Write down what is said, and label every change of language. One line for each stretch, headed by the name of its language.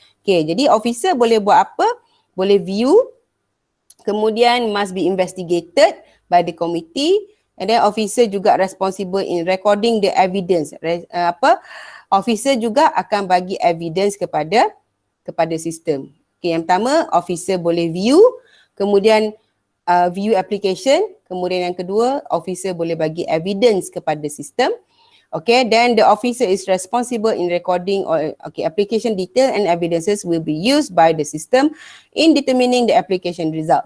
Malay: Okey, jadi officer boleh buat apa? Boleh view, kemudian
English: must be investigated by the committee, and then officer
Malay: juga
English: responsible in recording the evidence.
Malay: Officer juga akan bagi evidence kepada sistem. Okey, yang pertama officer boleh view, kemudian view application, kemudian yang kedua officer boleh bagi evidence kepada sistem.
English: Okay, then the officer is responsible in recording application detail and evidences will be used by the system in determining the application result.